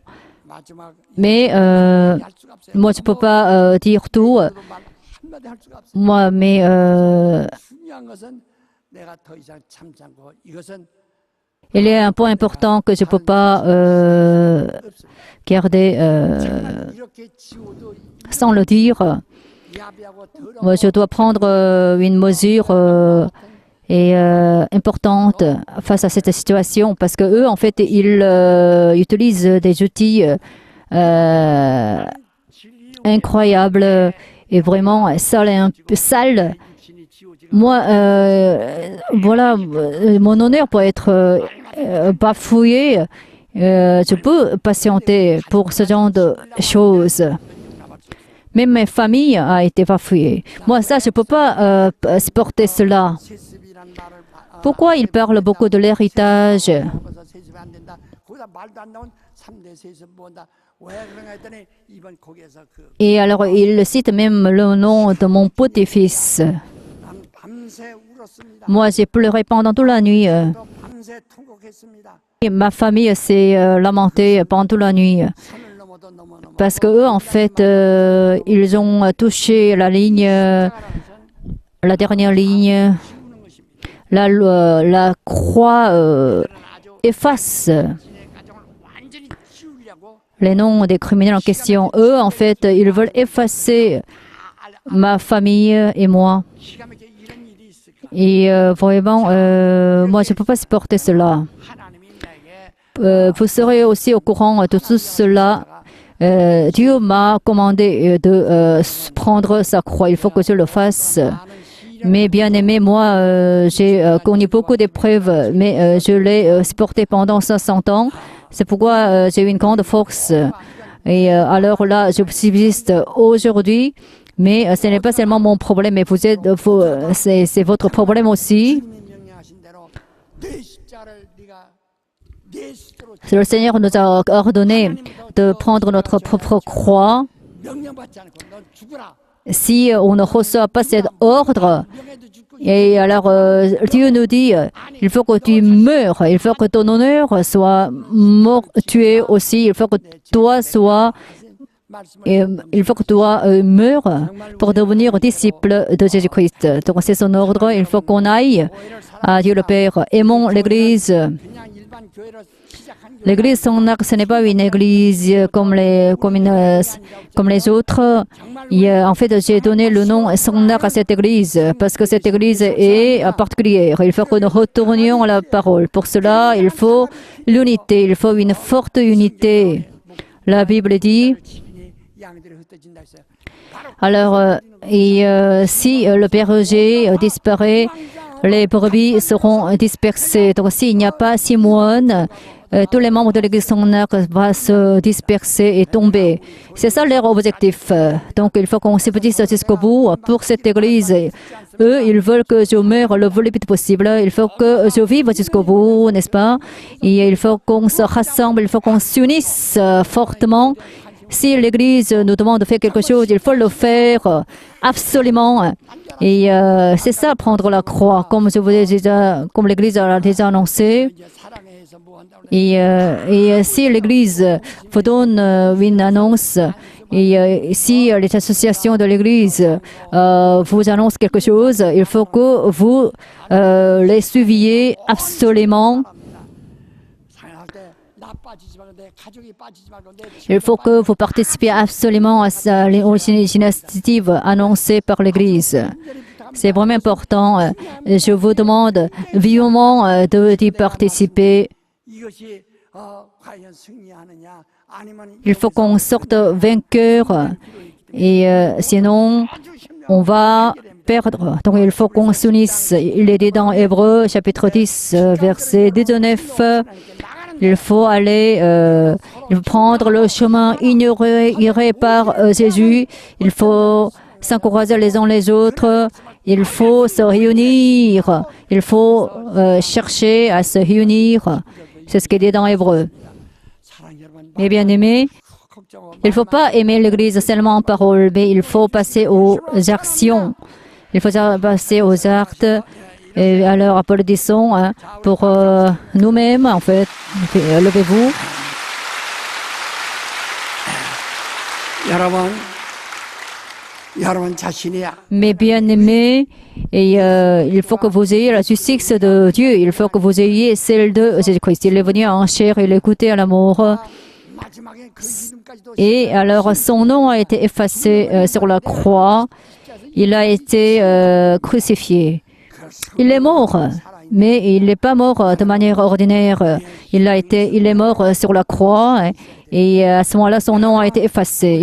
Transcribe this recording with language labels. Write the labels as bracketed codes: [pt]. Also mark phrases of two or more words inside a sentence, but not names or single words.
[fr] Mais moi, je ne peux pas dire tout. Moi, mais il y a un point important que je ne peux pas Regardez, [ko] 이렇게 지워도 [fr] sans le dire, [ko] 야비하고 더러운 [fr] moi, je dois prendre une mesure importante face à cette situation parce que eux, en fait, ils utilisent des outils incroyables et vraiment sales. Moi, voilà, mon honneur peut être bafoué. Je peux patienter pour ce genre de choses. Même ma famille a été bafouée. Moi, ça, je ne peux pas supporter cela. [ko] 세습이란 말을 [fr] Pourquoi ils parlent beaucoup de l'héritage? [ko] 바꿔서 세습이 안 된다. 거기다 말도 안 나온 3대 세습 본다. 왜 그런가 했더니 이번 거기에서 그 [fr] Et alors, ils citent même le nom de mon petit-fils. [ko] 밤새 울었습니다. [fr] Moi, j'ai pleuré pendant toute la nuit. [ko] 또 밤새 통곡했습니다. [fr] Et ma famille s'est lamentée pendant toute la nuit. [ko] 산을 넘어도 넘어 [fr] Parce que eux, en fait, ils ont touché la ligne, la dernière ligne. [ko] 지우는 것입니다. [fr] La croix efface [ko] 가정을 완전히 지우려고 [fr] les noms des criminels en question. Eux, en fait, ils veulent effacer ma famille et moi. [ko] 기가 막히게 이런 일이 있을까? [fr] Et vraiment, moi, je ne peux pas supporter cela. [ko] 하나님이 내게 [fr] Vous serez aussi au courant de tout cela. Dieu m'a commandé de prendre sa croix. Il faut que je le fasse. Mais bien aimé, moi, j'ai connu beaucoup d'épreuves, mais je l'ai supporté pendant 500 ans. C'est pourquoi j'ai eu une grande force. Et alors là, je subsiste aujourd'hui. Mais ce n'est pas seulement mon problème, mais c'est votre problème aussi. [ko] 주님이 명령하신 대로 내 십자를 네가 내 스스로 [fr] Le Seigneur nous a ordonné de prendre notre propre croix. [ko] 명령받지 않고 넌 죽으라. [fr] Si on ne reçoit pas cet ordre, [ko] 명예도 죽고 [fr] et alors Dieu nous dit, il faut que tu meurs, il faut que ton honneur soit mort, tué aussi, il faut que toi sois, il faut que toi meurs pour devenir disciple de Jésus-Christ. Donc c'est son ordre, il faut qu'on aille à Dieu le Père. Aimons l'Église. [ko] 그냥 일반 교회로 시작한 교회 [fr] L'église son arc, ce n'est pas une église comme les autres. En fait, j'ai donné le nom son arc à cette église parce que cette église est particulière. Il faut que nous retournions à la parole. Pour cela, il faut l'unité, il faut une forte unité. La Bible dit, [ko] 지분이 양들이 흩어진다 했어요. [fr] alors, si le berger disparaît, les brebis seront dispersées. Donc, s'il n'y a pas six moines, tous les membres de l'église son arc vont se disperser et tomber. C'est ça leur objectif. Donc, il faut qu'on s'épuise jusqu'au bout pour cette église. Eux, ils veulent que je meure le plus vite possible. Il faut que je vive jusqu'au bout, n'est-ce pas? Et il faut qu'on se rassemble, il faut qu'on s'unisse fortement. Si l'Église nous demande de faire quelque chose, il faut le faire absolument. Et c'est ça, prendre la croix, comme l'Église a déjà annoncé. [ko] 이제 사랑해서 뭐 한다고 [fr] Et si l'Église vous donne une annonce, et si les associations de l'Église vous annoncent quelque chose, il faut que vous les suiviez absolument. [ko] 사랑할 때 나 빠지지 말고 내 가족이 빠지지 말고 내 [fr] Il faut que vous participiez absolument aux initiatives annoncées par l'Église. C'est vraiment important. Je vous demande vivement d'y participer. [ko] 이것이 과연 승리하느냐 아니면 [fr] Il faut qu'on sorte vainqueur et sinon on va perdre. Donc il faut qu'on s'unisse. Il est dit dans Hébreux chapitre 10 verset 19. Il faut aller prendre le chemin ignoré par Jésus. Il faut s'encourager les uns les autres. Il faut se réunir. Il faut chercher à se réunir. C'est ce qui est dit dans Hébreux. [ko] 사랑 여러분 [fr] Mes bien-aimés, [ko] 걱정하고 [fr] il ne faut pas aimer l'Église seulement en parole, mais il faut passer aux actions. Il faut passer aux actes. Et alors, applaudissons pour nous-mêmes, en fait. Levez-vous. [ko] 여러분 자신이 [fr] Mes bien-aimés, et il faut que vous ayez la justice de Dieu. Il faut que vous ayez celle de Jésus-Christ. Il est venu en chair, il est goûté à l'amour. [ko] 마지막에 그 이름까지도 [fr] Et alors son nom a été effacé sur la croix. Il a été crucifié. Il est mort, mais il n'est pas mort de manière ordinaire. Il est mort sur la croix et à ce moment-là, son nom a été effacé.